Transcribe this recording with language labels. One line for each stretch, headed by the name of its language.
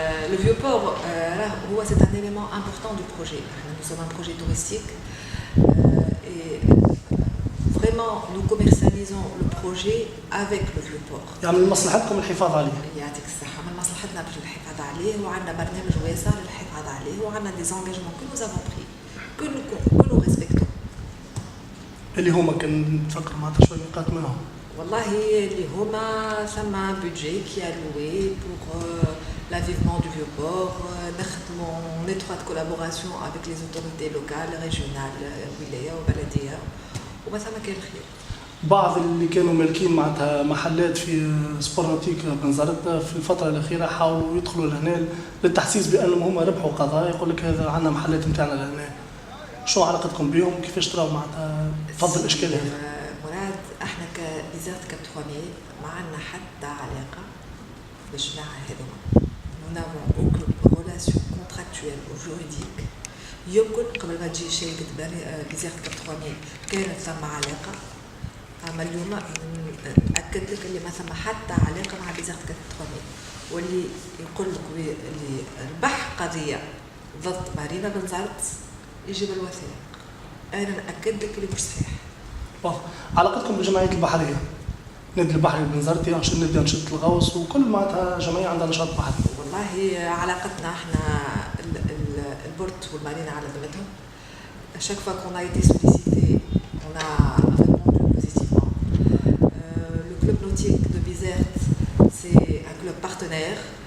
French: Le vieux port, c'est un élément important du projet. Nous sommes un projet touristique et vraiment nous commercialisons le projet avec le vieux port.
Arabic: يعني من مصلحتكم الحفاظ عليه. يعطيك الصحة، من مصلحتنا باش الحفاظ عليه، وعندنا برنامج واسع للحفاظ عليه، وعندنا
French: des engagements que nous avons pris, que nous respectons.
Arabic: اللي هما كان نتفكر معناتها شويه نقاط منهم. والله اللي هما ثم
French: budget qui est alloué pour l'avivement du vieux port.
Arabic: نخدموا
French: en étroite collaboration avec les autorités locales, régionales,
Arabic: ولاية وبلدية، وما ثم كان خير. بعض اللي كانوا مالكين معناتها محلات في سبورنوتيك بنزرت في الفتره الاخيره حاولوا يدخلوا لهنا للتحسيس بانهم هما ربحوا قضايا، يقول لك هذا عندنا محلات نتاعنا لهنا. شو علاقتكم بهم؟ كيفاش تراو معناتها فضل الاشكال هذا؟ مراد احنا كبيزارت كاب 3000 ما عندنا حتى علاقه بالجماعه هذوما.
French: Nous n'avons aucune relation contractuelle ou juridique.
Arabic: يمكن قبل ما تجي شركه بيزارت كاب 3000 كانت ثم علاقه، اما اليوم نأكد لك اللي ما ثم حتى علاقه مع بيزارت كاب 3000. واللي يقول لك اللي ربح قضيه ضد مارينا بنزرت يجيب الوثائق. انا نأكد لك اللي مش صحيح. علاقتكم بالجمعيات البحريه؟ نادي البحري بنزرتي عشان نبدا نشط الغوص وكل معناتها جمعيه عندها نشاط بحري. والله علاقتنا احنا البورت والمارينا على ذمتهم.
French: chaque fois qu'on a été sollicité, on a répondu positivement. Le club nautique de Bizerte, c'est un club partenaire.